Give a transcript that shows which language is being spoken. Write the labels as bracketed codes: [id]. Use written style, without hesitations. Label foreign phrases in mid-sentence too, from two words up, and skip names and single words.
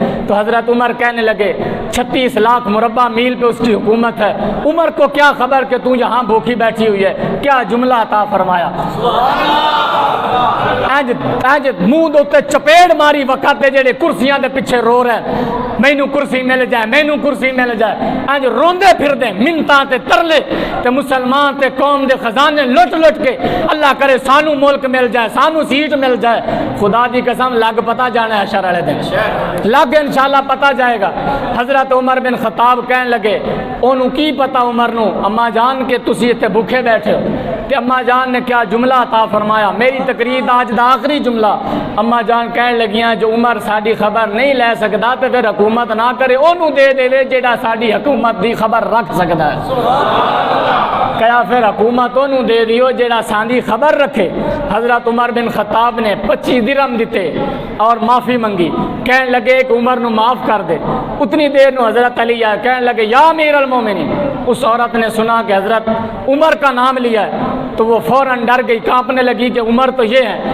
[ur] تو حضرت عمر کہنے لگے 36 لاکھ مربع میل پہ اس کی حکومت ہے، عمر کو کیا خبر کہ تو یہاں بھوکی بیٹھی ہوئی ہے؟ کیا جملہ عطا فرمایا، [pa] منہ دوتے چپیڑ ماری وقت جڑے کرسیاں دے پیچھے رو رہے مینو کرسی مل جائے، مینو کرسی مل جائے، انج روندے پھر دے منتاں تے ترلے تے مسلمان تے قوم دے خزانے لٹ لٹ کے اللہ کرے سانو ملک مل جائے، سانو سیٹ مل جائے۔ خدا دی قسم لگ پتا جانا ہے حشر والے دن، لگ انشاءاللہ پتا جائے گا۔ حضرت عمر بن خطاب کہنے لگے اونوں کی پتا عمر نو اما جان کے تسی تے بھوکے بیٹھے ہو؟ [ur] کہ اما جان نے کیا جملہ عطا فرمایا، [pa] میری تقریر آج دا آخری جملہ۔ اما جان کہنے لگیاں جو عمر ساڈی خبر نہیں لے سکدا تے پھر حکومت نہ کرے، اونوں دے دے جیڑا ساڈی حکومت دی خبر رکھ سکدا ہے۔ کیا پھر حکومت اونوں دے دیو جیڑا ساڈی خبر رکھے۔ حضرت عمر بن خطاب نے 25 درہم دیتے اور معافی منگی، کہنے لگے کہ عمر نو معاف کر دے۔ اتنی دیر نو حضرت علی آئے، کہنے لگے [ar] یا امیر المومنین۔ [ur] اس عورت نے سنا کہ حضرت عمر کا نام لیا ہے تو وہ فوراً ڈر گئی، کانپنے لگی کہ عمر تو یہ ہے۔